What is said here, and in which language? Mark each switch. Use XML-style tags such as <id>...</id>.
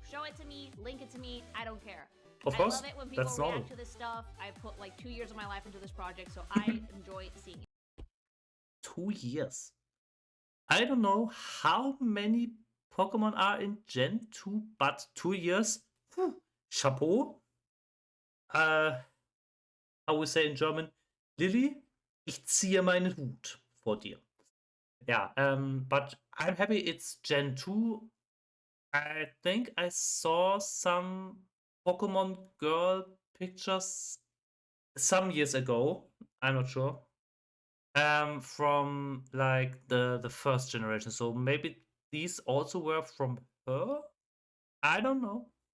<en>Show it to me, link it to me, I don't care. Of course, I love it when people react to this stuff. I put like 2 years of my life into this project, so I enjoy seeing it. 2 years? I don't know how many Pokemon are in Gen 2, but 2 years? Chapeau. How we say in German,</en> <de>Lily, ich ziehe meinen Hut vor dir.</de> <en>Yeah, but I'm happy it's Gen 2. I think I saw some Pokemon girl pictures some years ago. I'm not sure. From like the first generation. So maybe these also were from her. I don't know.</en>